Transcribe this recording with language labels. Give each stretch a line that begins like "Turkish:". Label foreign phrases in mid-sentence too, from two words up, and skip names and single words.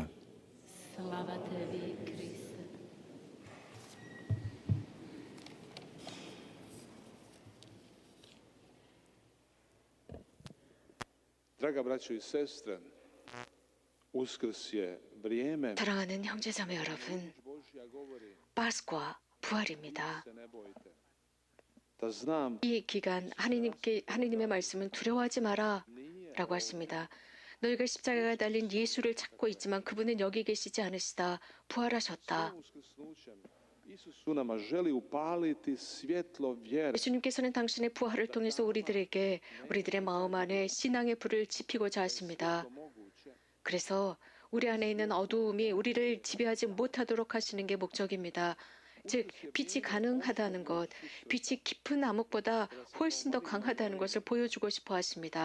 Croatian: Slava tebi, Kriste. Draga braćo i sestre, Uskrs je vrijeme.
Korean: 사랑하는 형제자매 여러분, 파스쿠아 부활입니다.
Croatian: Da znam
Korean: 이 기간 하느님의 말씀은 두려워하지 마라 라고 하십니다. 너희가 십자가가 달린 예수를 찾고 있지만 그분은 여기 계시지 않으시다. 부활하셨다.
Croatian: Isus nama želi upaliti svjetlo vjere.
Korean: 예수님께서는 당신의 부활을 통해서 우리들에게 우리들의 마음 안에 신앙의 불을 지피고자 하십니다. 그래서 우리 안에 있는 어두움이 우리를 지배하지 못하도록 하시는 게 목적입니다. 즉 빛이 가능하다는 것, 빛이 깊은 암흑보다 훨씬 더 강하다는 것을 보여주고 싶어 하십니다.